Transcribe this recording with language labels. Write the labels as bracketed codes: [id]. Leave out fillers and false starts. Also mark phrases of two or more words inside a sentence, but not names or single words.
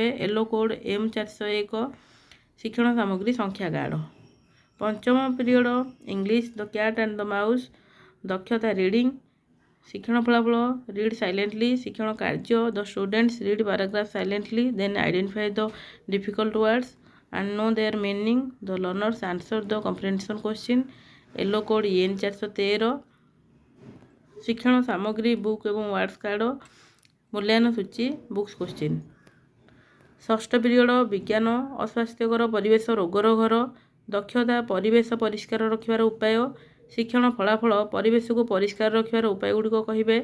[en] yellow code [or] M401 ଶିକ୍ଷଣ ସାମଗ୍ରୀ ସଂଖ୍ୟା କାର୍ଡ଼। ପଞ୍ଚମ [en] period English [or] ଦ କ୍ୟାଟ୍ ଆଣ୍ଡ ଦ ମାଉସ୍। ଦକ୍ଷତା ରିଡ଼ିଂ। ଶିକ୍ଷଣ ଫଳାଫଳ [en] read silently. [or] ଶିକ୍ଷଣ କାର୍ଯ୍ୟ [en] the students read paragraph silently then identify the difficult words and know their meaning. The learners answer the comprehension question. yellow code [or] EN 413 ଶିକ୍ଷଣ ସାମଗ୍ରୀ ବୁକ୍ ଏବଂ [en] words card. [or] ମୂଲ୍ୟାୟନ ସୂଚୀ [en] books question. [or] ଷଷ୍ଠ ପିରିୟଡ଼ ବିଜ୍ଞାନ ଅସ୍ୱାସ୍ଥ୍ୟକର ପରିବେଶ ରୋଗର ଘର। ଦକ୍ଷତା ପରିବେଶ ପରିଷ୍କାର ରଖିବାର ଉପାୟ। ଶିକ୍ଷଣ ଫଳାଫଳ ପରିବେଶକୁ ପରିଷ୍କାର ରଖିବାର ଉପାୟଗୁଡ଼ିକ କହିବେ।